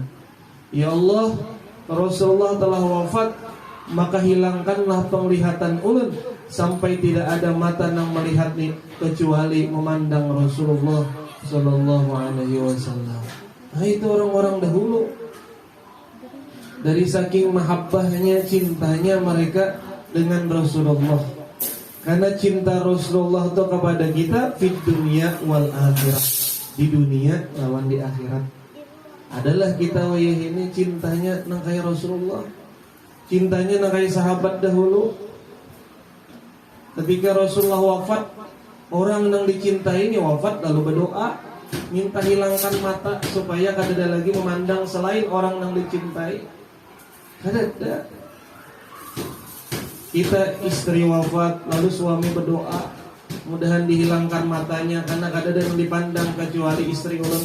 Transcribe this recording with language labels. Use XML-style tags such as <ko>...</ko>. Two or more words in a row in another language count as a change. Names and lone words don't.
<id>Ya Allah, Rasulullah telah wafat, maka hilangkanlah penglihatan ulun sampai tidak ada mata yang melihat nih kecuali memandang Rasulullah</id> <ar>صلى الله عليه وسلم.</ar> <id>Nah, itu orang-orang dahulu. Dari saking mahabbahnya, cintanya mereka dengan Rasulullah. Karena cinta Rasulullah itu kepada kita</id> <ar>في الدنيا والآخرة.</ar> <bjn>Di dunia lawan di akhirat. Adalah kita wayah ini cintanya nang kaya Rasulullah. Cintanya nang kaya sahabat dahulu.</bjn> <id>Ketika Rasulullah wafat, orang yang dicintai ini wafat lalu berdoa minta hilangkan mata supaya</id> <bjn>kada lagi memandang</bjn> <id>selain orang yang dicintai.</id> <bjn>Kada.</bjn> <id>Kita istri wafat lalu suami berdoa mudahan dihilangkan matanya karena</id> <bjn>kada ada</bjn> <id>yang dipandang kecuali istri ulun.</id>